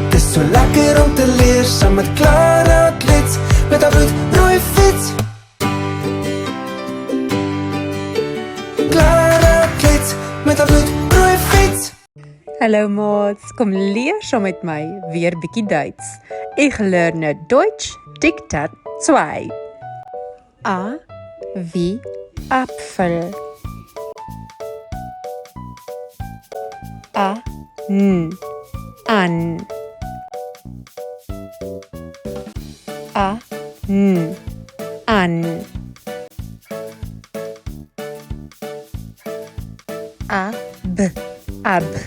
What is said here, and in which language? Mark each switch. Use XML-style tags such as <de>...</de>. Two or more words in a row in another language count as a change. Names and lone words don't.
<af>is so lekker om te leer. Saam met Clara Klets, met haar bloedrooi fiets. Clara Klets, met haar bloedrooi fiets. Hallo maats, kom leer saam met my weer bietjie Duits.</af> <de>Ich lerne Deutsch Diktat 2. A wie Apfel. A n an. A n an. A b ab.</de>